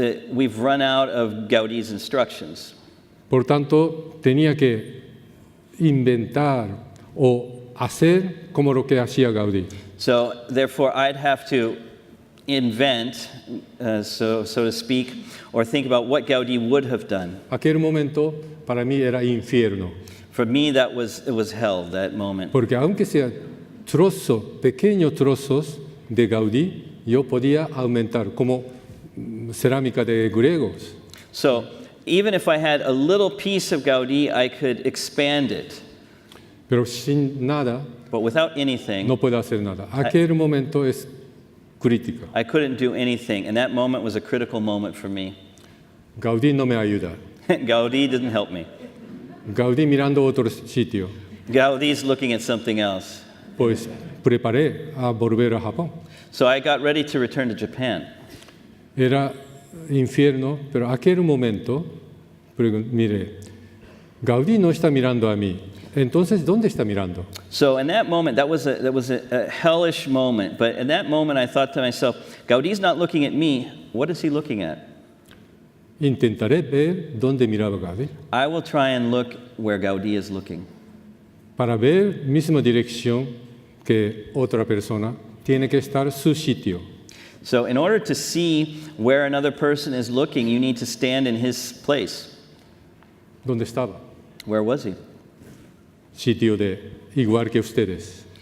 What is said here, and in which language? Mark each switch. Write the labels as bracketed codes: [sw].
[en] we've run out of Gaudí's instructions. [es] Por tanto, tenía que inventar o hacer como lo que hacía Gaudí. [en] So therefore, I'd have to invent, so to speak, or think about what Gaudí would have done. [es] Aquel momento para mí era infierno, [en] For me, it was hell, that moment. [es] porque aunque sea pequeños trozos de Gaudí, yo podía aumentar como cerámica de griegos. [en] So even if I had a little piece of Gaudí, I could expand it. [es] Pero sin nada [en] But without anything, [es] no puedo hacer nada. Aquel momento es crítico. [en] I couldn't do anything. And that moment was a critical moment for me. [es] Gaudí no me ayuda. [en] Gaudí didn't help me. [es] Gaudí mirando otro sitio. [en] Gaudí's looking at something else. [es] Pues preparé a volver a Japón. [en] So I got ready to return to Japan. [es] Era infierno, pero aquel momento, mire, Gaudí no está mirando a mí. Entonces, ¿dónde está mirando? [en] So in that moment, that was a hellish moment. But in that moment, I thought to myself, Gaudí's not looking at me. What is he looking at? [es] Intentaré ver dónde miraba Gaudí. [en] I will try and look where Gaudí is looking. [es] Para ver misma dirección que otra persona, tiene que estar su sitio. [en] So in order to see where another person is looking, you need to stand in his place. [es] ¿Dónde estaba? [en] Where was he? [es] Sitio de igual que ustedes.